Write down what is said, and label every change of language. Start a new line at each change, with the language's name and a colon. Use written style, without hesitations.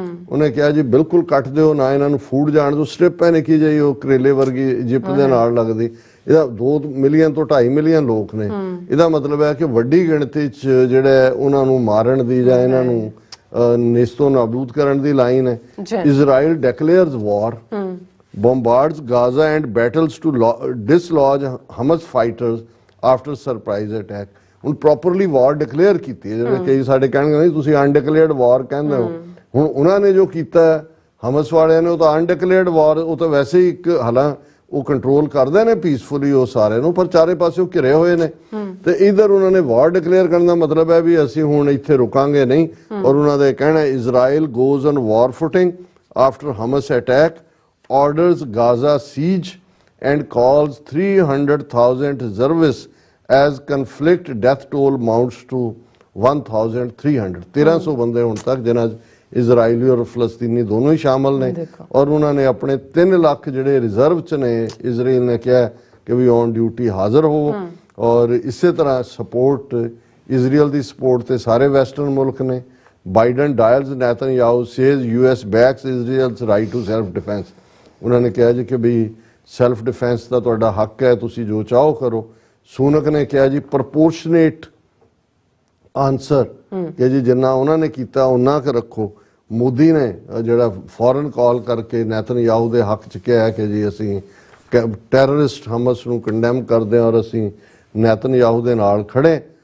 Punjabi: ਉਹਨੇ ਕਿਹਾ ਜੀ ਬਿਲਕੁਲ ਕੱਟ ਦਿਓ, ਨਾ ਇਹਨਾਂ ਨੂੰ ਫੂਡ ਜਾਣ ਦਿਓ। ਸਟ੍ਰਿਪ ਹੈ ਨਿੱਕੀ ਜਿਹੀ, ਉਹ ਕਰੇਲੇ ਵਰਗੀ ਇਜਿਪਟ ਦੇ ਨਾਲ ਲੱਗਦੀ। ਇਹਦਾ 2 ਮਿਲੀਅਨ ਤੋਂ 2.5 ਮਿਲੀਅਨ ਲੋਕ ਨੇ। ਇਹਦਾ ਮਤਲਬ ਹੈ ਕਿ ਵੱਡੀ ਗਿਣਤੀ 'ਚ ਜਿਹੜਾ ਉਹਨਾਂ ਨੂੰ ਮਾਰਨ ਦੀ ਜਾਂ ਇਹਨਾਂ ਨੂੰ ਨੇਸਤੋ ਨਾਬੂਦ ਕਰਨ ਦੀ ਲਾਈਨ ਹੈ।
English: Israel declares war, bombards Gaza and battles to dislodge Hamas fighters after surprise attack।
Punjabi: ਹੁਣ ਪ੍ਰੋਪਰਲੀ ਵਾਰ ਡਿਕਲੇਅਰ ਕੀਤੀ ਹੈ। ਜਿਵੇਂ ਕਈ ਸਾਡੇ ਕਹਿਣਗੇ ਨਹੀਂ ਤੁਸੀਂ ਅਨਡਿਕਲੇਅਰਡ ਵਾਰ ਕਹਿੰਦੇ ਹੋ। ਹੁਣ ਉਹਨਾਂ ਨੇ ਜੋ ਕੀਤਾ ਹਮਸ ਵਾਲਿਆਂ ਨੇ, ਉਹ ਤਾਂ ਅਨਡਿਕਲੇਅਰਡ ਵਾਰ, ਉਹ ਤਾਂ ਵੈਸੇ ਹੀ ਇੱਕ ਹਾਲਾਂ ਉਹ ਕੰਟਰੋਲ ਕਰਦੇ ਨੇ ਪੀਸਫੁਲੀ ਉਹ ਸਾਰੇ ਨੂੰ, ਪਰ ਚਾਰੇ ਪਾਸੇ ਘਿਰੇ ਹੋਏ ਨੇ। ਤੇ ਇਧਰ ਉਹਨਾਂ ਨੇ ਵਾਰ ਡਿਕਲੇਅਰ ਕਰਨ ਦਾ ਮਤਲਬ ਹੈ ਵੀ ਅਸੀਂ ਹੁਣ ਇੱਥੇ ਰੁਕਾਂਗੇ ਨਹੀਂ। ਔਰ ਉਹਨਾਂ ਦਾ ਕਹਿਣਾ
English: Israel goes on war footing after Hamas attack, orders Gaza siege and calls 300,000 reservists as conflict death toll mounts to 1,300।
Punjabi: 1300 ਬੰਦੇ ਹੁਣ ਤੱਕ ਜਿਨ੍ਹਾਂ 'ਚ ਇਜ਼ਰਾਈਲੀ ਔਰ ਫਲਸਤੀਨੀ ਦੋਨੋਂ ਹੀ ਸ਼ਾਮਲ ਨੇ। ਔਰ ਉਹਨਾਂ ਨੇ ਆਪਣੇ 3 ਲੱਖ ਜਿਹੜੇ ਰਿਜ਼ਰਵ 'ਚ ਨੇ, ਇਜ਼ਰਾਈਲ ਨੇ ਕਿਹਾ ਕਿ ਵੀ ਔਨ ਡਿਊਟੀ ਹਾਜ਼ਰ ਹੋ। ਔਰ ਇਸੇ ਤਰ੍ਹਾਂ ਸਪੋਰਟ, ਇਜ਼ਰਾਈਲ ਦੀ ਸਪੋਰਟ ਤੇ ਸਾਰੇ ਵੈਸਟਰਨ ਮੁਲਕ ਨੇ।
English: Biden dials Netanyahu says US backs Israel's right to self defense।
Punjabi: ਉਹਨਾਂ ਨੇ ਕਿਹਾ ਜੀ ਕਿ ਵੀ ਸੈਲਫ ਡਿਫੈਂਸ ਦਾ ਤੁਹਾਡਾ ਹੱਕ ਹੈ, ਤੁਸੀਂ ਜੋ ਚਾਹੋ ਕਰੋ। ਸੂਨਕ ਨੇ ਕਿਹਾ ਜੀ ਪ੍ਰਪੋਰਸ਼ਨੇਟ ਆਨਸਰ, ਕਿ ਜੀ ਜਿੰਨਾ ਉਹਨਾਂ ਨੇ ਕੀਤਾ ਉਹਨਾਂ ਕੁ ਰੱਖੋ। ਮੋਦੀ ਨੇ ਜਿਹੜਾ ਫੌਰਨ ਕਾਲ ਕਰਕੇ ਨੈਤਨਯਾਹੂ ਦੇ ਹੱਕ 'ਚ ਕਿਹਾ ਕਿ ਜੀ ਅਸੀਂ ਟੈਰਰਿਸਟ ਹਮਸ ਨੂੰ ਕੰਡੈਮ ਕਰਦੇ ਹਾਂ ਔਰ ਅਸੀਂ ਨੈਤਨਯਾਹੂ ਦੇ ਨਾਲ ਖੜੇ।